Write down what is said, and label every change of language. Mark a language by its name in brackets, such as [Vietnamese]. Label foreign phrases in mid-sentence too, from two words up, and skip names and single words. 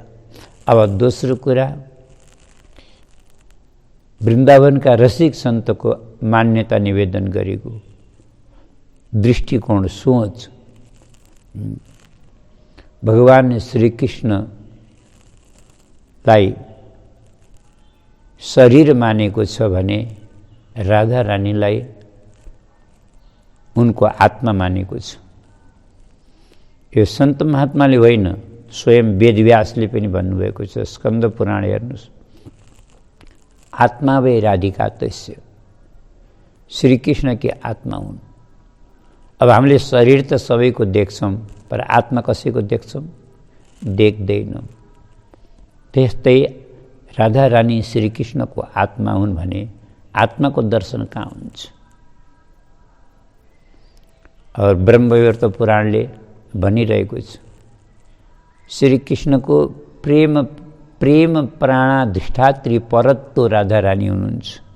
[Nepali] अब दोस्रो कुरा, वृन्दावनका रसिक सन्तको मान्यता निवेदन गरेको दृष्टिकोण, सोच, भगवान श्री कृष्णलाई शरीर मानेको छ भने राधारानीलाई उनको आत्मा मानेको छ। यो सन्त महात्माले होइन, स्वयं वेदव्यासले पनि भन्नुभएको छ। स्कन्द पुराण हेर्नुहोस्, [Sanskrit] आत्मा वै राधिका तस्य, [Nepali] श्रीकृष्ण की आत्मा हुन्। अब हामीले शरीर त सबैको देख्छौँ, पर आत्मा कसैको देख्छौँ? देख्दैनौँ। त्यस्तै राधारानी श्रीकृष्णको आत्मा हुन् भने आत्माको दर्शन कहाँ हुन्छ? और ब्रह्मवैवर्त पुराणले भनिरहेको छ, श्रीकृष्णको प्रेम प्राणाधिष्ठात्री परत्व राधारानी हुनुहुन्छ।